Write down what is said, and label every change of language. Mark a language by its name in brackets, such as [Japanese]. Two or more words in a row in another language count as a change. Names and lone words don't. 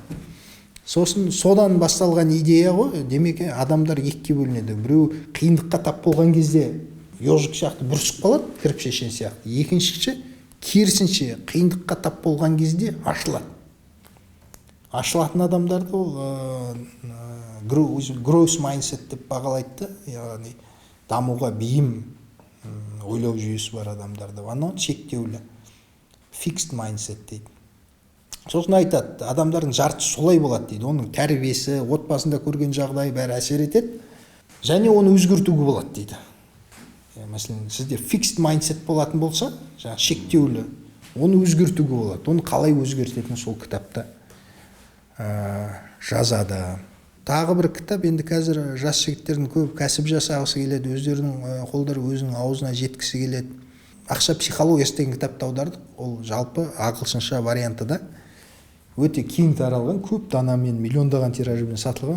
[Kazakh] Содан басталған идея ғой, демек адамдар 2-ге бөлінеді. Біреу қиындыққа тап болған кезде ежик сияқты бүрісіп қалады, кіріп шешен сияқты. Екіншісі керісінше қиындыққа тап болған кезде ашылады. Ашылатын адамдарды ол [English] growth mindset [Kazakh] деп бағалайды, яғни дамуға бейім ойлау жүйесі бар адамдарды. Анау шектеулі [English] fixed mindset [Kazakh] дейді. Сосын айтады, адамдардың жартысы солай болады дейді. Оның тәрбиесі, отбасында көрген жағдайы бәрі әсер етеді, және оны өзгертуге болады дейді. Мәселен, сізде [English] fixed mindset [Kazakh] болатын болса, жаңағы шектеулі, оны өзгертуге болады. Оны қалай өзгертетіні сол кітапта жазады. Тағы бір кітап, енді қазір жас жігіттердің көп кәсіп жасағысы келеді, өздерінің қолдары өзінің аузына жеткісі келеді. Ақша психологиясы деген кітапты аудардық. Ол жалпы ағылшынша варианты да өте кең таралған, көп данамен, миллиондаған тиражбен сатылған.